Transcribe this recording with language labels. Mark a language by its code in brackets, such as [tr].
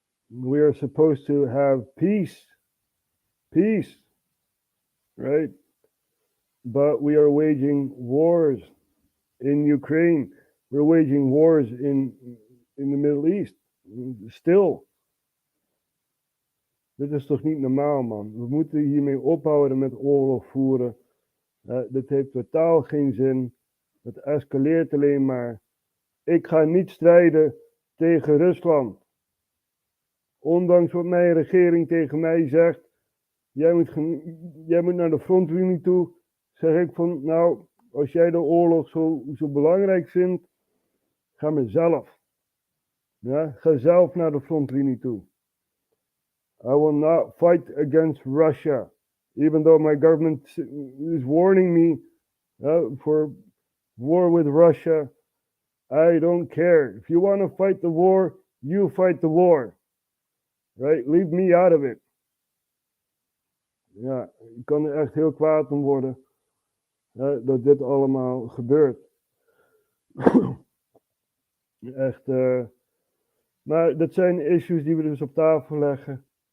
[en] We are supposed to have peace, right? But we are waging wars in Ukraine. We're waging wars in the Middle East. Still. [nl] Dit is toch niet normaal, man. We moeten hiermee ophouden met oorlog voeren. Dit heeft totaal geen zin. Het escaleert alleen maar. Ik ga niet strijden tegen Rusland. Ondanks wat mijn regering tegen mij zegt. Jij moet naar de frontlinie toe. Zeg ik van, nou, als jij de oorlog zo belangrijk vindt, ga maar zelf. Ja, ga zelf naar de frontlinie toe. [en] I will not fight against Russia. Even though my government is warning me for war with Russia, I don't care. If you want to fight the war, you fight the war. Right? Leave me out of it. [nl] Ja, ik kan er echt heel kwaad om worden dat dit allemaal gebeurt. Echt, maar dat zijn issues die we dus op tafel leggen.